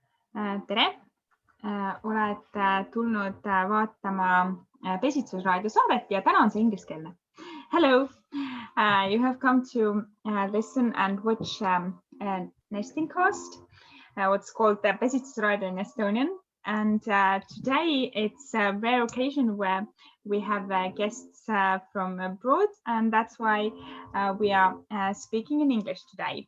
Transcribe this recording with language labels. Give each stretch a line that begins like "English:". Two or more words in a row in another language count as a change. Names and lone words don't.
Estonian: tere, oled tulnud vaatama Pesitsusraadio saadet ja täna on see ingliskeelne.
English: Hello, you have come to listen and watch Nestingcast, what's called the Pesitsusraadio in Estonian. And today it's a rare occasion where we have guests from abroad, and that's why we are speaking in English today.